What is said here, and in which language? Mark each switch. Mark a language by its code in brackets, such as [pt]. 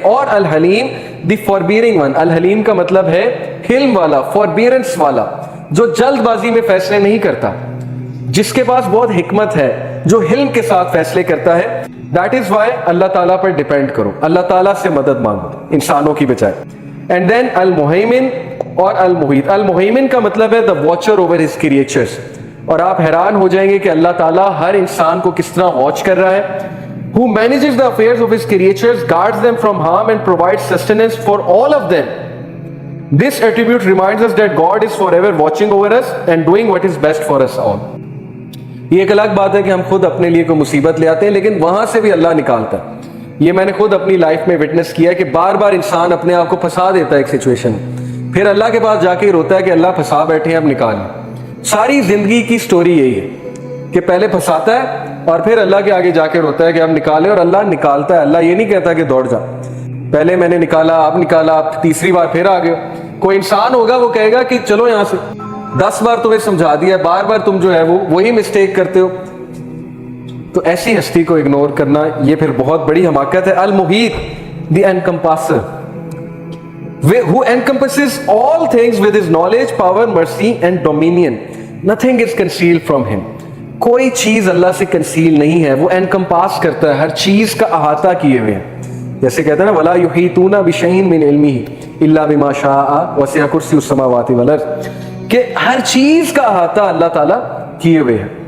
[ur] اور الحلیم [en] The forbearing one. [ur] الحلیم کا مطلب ہے حلم والا, فوربیئرنس والا, جو جلد بازی میں فیصلے نہیں کرتا, جس کے پاس بہت حکمت ہے, جو حلم کے ساتھ فیصلے کرتا ہے. [en] that is why [ur] اللہ تعالیٰ پر ڈیپینڈ کرو, اللہ تعالیٰ سے مدد مانگو انسانوں کی بجائے. اینڈ دین المہیمن اور المحیط. المہیمن کا مطلب ہے [en] the watcher over his creatures. [ur] اور آپ حیران ہو جائیں گے کہ اللہ تعالیٰ ہر انسان کو کس طرح واچ کر رہا ہے. [en] who manages the affairs of his creatures, guards them from harm and provides sustenance for all of them. This attribute reminds us that God is forever watching over us and doing what is best for us all. [ur] یہ ایک الگ بات ہے کہ ہم خود اپنے لیے کوئی مصیبت لے آتے ہیں, لیکن وہاں سے بھی اللہ نکالتا ہے. یہ میں نے خود اپنی لائف میں وٹنس کیا کہ بار بار انسان اپنے آپ کو پھنسا دیتا ہے ایک سچویشن, پھر اللہ کے پاس جا کے روتا ہے کہ اللہ پھنسا بیٹھے ہیں, اب نکالیں. ساری زندگی کی سٹوری یہی ہے کہ پہلے پھنساتا ہے اور پھر اللہ کے آگے جا کے روتا ہے کہ اب نکالے, اور اللہ نکالتا ہے. اللہ یہ نہیں کہتا کہ دوڑ جا, پہلے میں نے نکالا, اب نکالا, اب تیسری بار پھر آ گئے. کوئی انسان ہوگا وہ کہے گا کہ چلو یہاں سے, 10 بار تمہیں سمجھا دیا, بار بار تم جو ہے وہی مسٹیک کرتے ہو. تو ایسی ہستی کو اگنور کرنا یہ پھر بہت بڑی حماقت ہے. [en] المحیط the encompasser, who encompasses all things with his knowledge, power, mercy and dominion. Nothing is concealed from him. [ur] کوئی چیز اللہ سے کنسیل نہیں ہے, وہ انکمپاس کرتا ہے, ہر چیز کا احاطہ کیے ہوئے ہیں. جیسے کہتے ہیں نا [ar] وَلَا يُحِيطُونَ بِشَيْءٍ مِّنْ عِلْمِهِ إِلَّا بِمَا شَاءَ وَسِعَ كُرْسِيُّهُ السَّمَاوَاتِ وَالْأَرْضِ, [ur] کہ ہر چیز کا احاطہ اللہ تعالیٰ کیے ہوئے ہے.